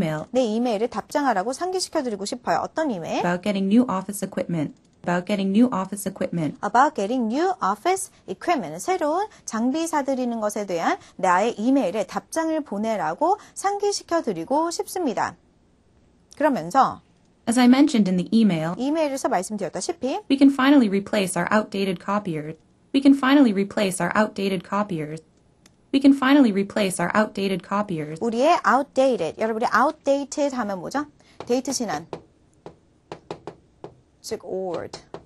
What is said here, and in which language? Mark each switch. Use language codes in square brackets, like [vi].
[ko] 내 이메일에 답장하라고 상기시켜드리고 싶어요. 어떤 이메일? [en] About getting new office equipment. About getting new office equipment. About getting new office equipment. [ko] 새로운 장비 사들이는 것에 대한 나의 이메일에 답장을 보내라고 상기시켜드리고 싶습니다. 그러면서 [en] As I mentioned in the email, [ko] 이메일에서 말씀드렸다시피 [en] we can finally replace our outdated copiers. We can finally replace our outdated copiers. We can finally replace our outdated copiers. [ko] 우리의 outdated, 여러분이 outdated 하면 뭐죠? 데이트 지난, 즉 old.